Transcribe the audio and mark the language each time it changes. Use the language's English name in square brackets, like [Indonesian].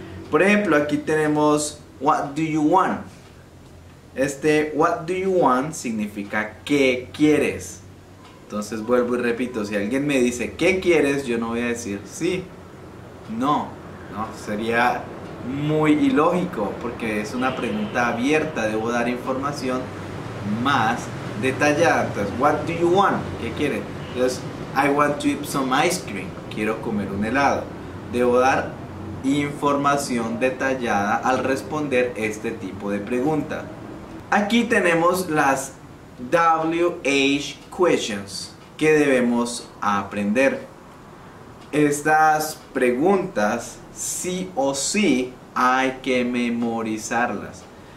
[Spanish] Por ejemplo, aquí tenemos [English] what do you want. [Spanish] Este what do you want significa ¿qué quieres? Entonces vuelvo y repito, si alguien me dice ¿qué quieres? Yo no voy a decir sí, no, sería muy ilógico porque es una pregunta abierta, debo dar información más detallada. [English] Entonces, what do you want? [Spanish] ¿Qué quiere? [English] Entonces, I want to eat some ice cream. [Spanish] Quiero comer un helado. Debo dar información detallada al responder este tipo de pregunta. Aquí tenemos las WH questions que debemos aprender. Estas preguntas sí o sí hay que memorizarlas.